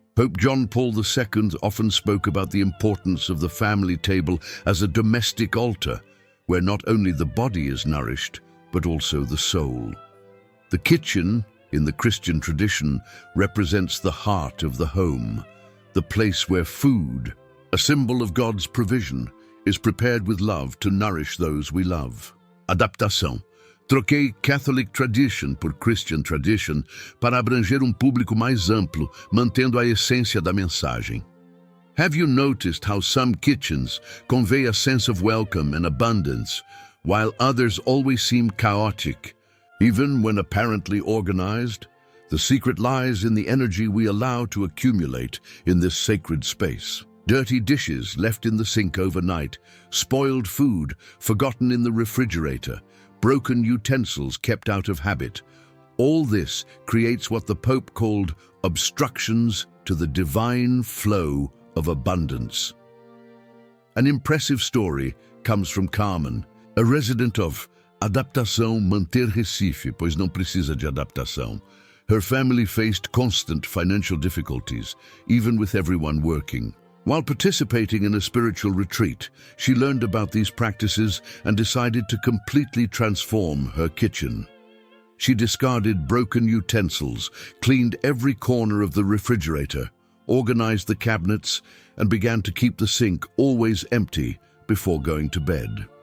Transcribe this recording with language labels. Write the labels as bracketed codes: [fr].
[en] Pope John Paul II often spoke about the importance of the family table as a domestic altar, where not only the body is nourished, but also the soul. The kitchen, in the Christian tradition, represents the heart of the home, the place where food, a symbol of God's provision, is prepared with love to nourish those we love. [pt] Adaptação. Troquei Catholic tradition por Christian tradition para abranger público mais amplo, mantendo a essência da mensagem. [en] Have you noticed how some kitchens convey a sense of welcome and abundance, while others always seem chaotic, even when apparently organized? The secret lies in the energy we allow to accumulate in this sacred space. Dirty dishes left in the sink overnight, spoiled food forgotten in the refrigerator, broken utensils kept out of habit. All this creates what the Pope called obstructions to the divine flow of abundance. An impressive story comes from Carmen, a resident of [pt] Adaptação Manter Recife, pois não precisa de adaptação. [en] Her family faced constant financial difficulties, even with everyone working. While participating in a spiritual retreat, she learned about these practices and decided to completely transform her kitchen. She discarded broken utensils, cleaned every corner of the refrigerator, organized the cabinets, and began to keep the sink always empty before going to bed.